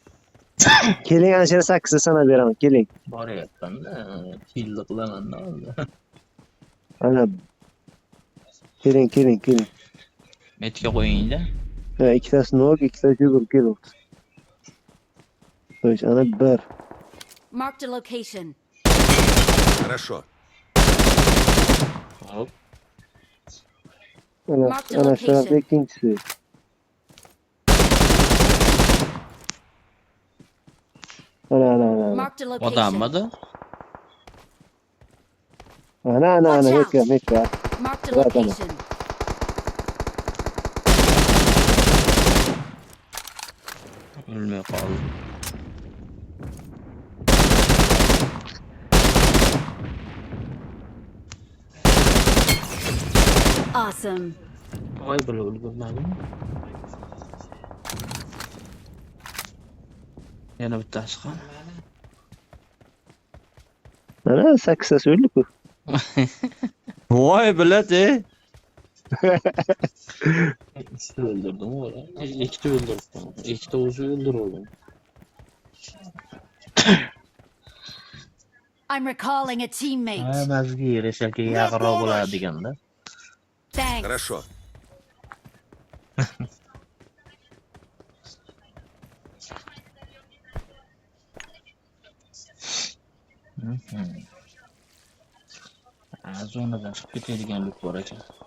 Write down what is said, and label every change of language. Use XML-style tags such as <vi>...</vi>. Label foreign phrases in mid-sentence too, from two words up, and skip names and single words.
<uz>Keling, ana shu 8 ta sanab beraman, keling. Boryapman-da, filni qilaman-da hozir. Ana keling. Metga qo'ying-da. Ha, ikkitasi nok, ikkitasi yugurib kelibdi. Qo'yish, ana 1.</uz> <en>Marked a location.</en> <uz>Хорошо. Hop.</uz> <en>Marked a</en> <uz>Ana</uz> <en>location.</en> <uz>shu ikkinchisi. Ana.</uz> <en>Marked a location.</en> <uz>Odammi-da? Ana,</uz> <en>Watch out.</en> <uz>metka.</uz> <en>Marked a Right, Anna. location.</en> <uz>O'lmay qoldi. Awesome. Voy, bir o'ldirmadim. Yana bittasi qol. Ana 8 ta o'ldi-ku. Voy, biladi. Ikkita o'ldirdim o'g'lim. Ikkita o'ldirdim. Ikkita o'zi o'ldirdim.</uz> <en>I'm recalling a teammate.</en> <uz>Hammasiga yarashaki yaqinroq bo'ladi deganda. Thanks. Хорошо. Zonadan chiqib ketadigan loot bor ekan.</uz>